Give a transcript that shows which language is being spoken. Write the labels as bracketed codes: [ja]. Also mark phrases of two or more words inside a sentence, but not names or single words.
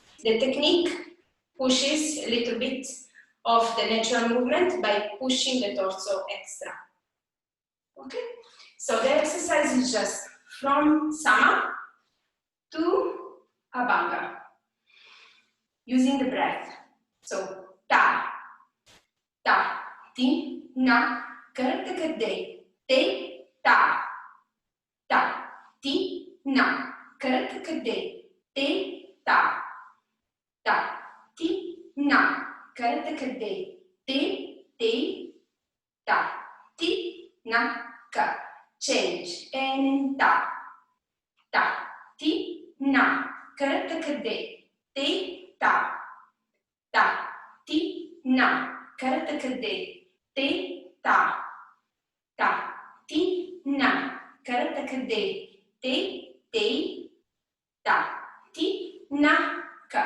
[en] The technique pushes a little bit of the natural movement by pushing the torso extra. Okay? So the exercise is just from Sama to Abhanga, using the breath. So ta, ta, ti, na, karataka te, ta, ta, ti, na, karataka te, ta, ta, ti, na, karataka te, ta, ti, na, ka. Change and ta, ti, na, karataka te, ta, ti, na, karataka te, ta, ti, na, karataka te, ta, ti, na, ka.